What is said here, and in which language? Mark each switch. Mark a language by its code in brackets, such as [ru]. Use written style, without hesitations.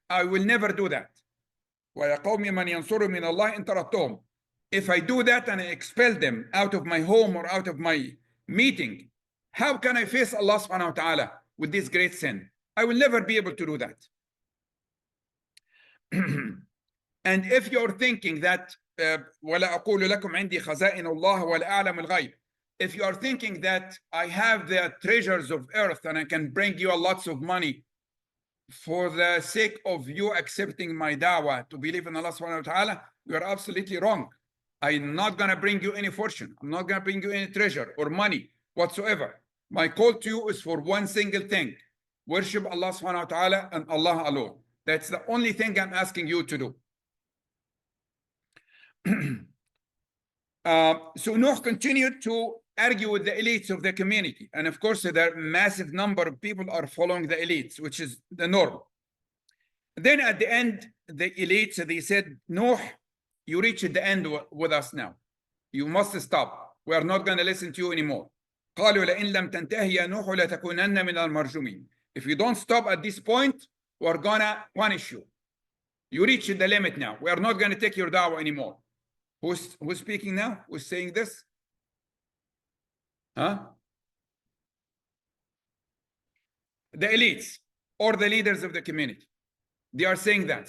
[en] I will never do that. [ar] وَيَا قَوْمِ مَنْ يَنْصُرُ مِنَ اللَّهِ إِن تَرَدتُّهُمْ. [en] If I do that and I expel them out of my home or out of my meeting, how can I face Allah subhanahu wa ta'ala with this great sin? I will never be able to do that. And if you're thinking that [ar] وَلَا أَقُولُ لَكُمْ عِنْدِي خَزَائِنُ اللَّهِ وَلَا أَعْلَمُ الْغَيْبِ. [en] If you are thinking that I have the treasures of earth and I can bring you lots of money for the sake of you accepting my da'wah to believe in Allah subhanahu wa ta'ala, you are absolutely wrong. I'm not going to bring you any fortune. I'm not going to bring you any treasure or money whatsoever. My call to you is for one single thing. Worship Allah subhanahu wa ta'ala and Allah alone. That's the only thing I'm asking you to do. So Nuh continued to argue with the elites of the community. And of course, there are massive number of people are following the elites, which is the norm. Then at the end, the elites, they said, Nouh, you reached the end with us now. You must stop. We are not going to listen to you anymore. [ar] قالوا لئن لم تنتهي يا نوح لتكونن من المرجومين. [en] If you don't stop at this point, we're going to punish you. You reached the limit now. We are not going to take your da'wah anymore. Who's speaking now? Who's saying this? Huh? The elites or the leaders of the community. They are saying that.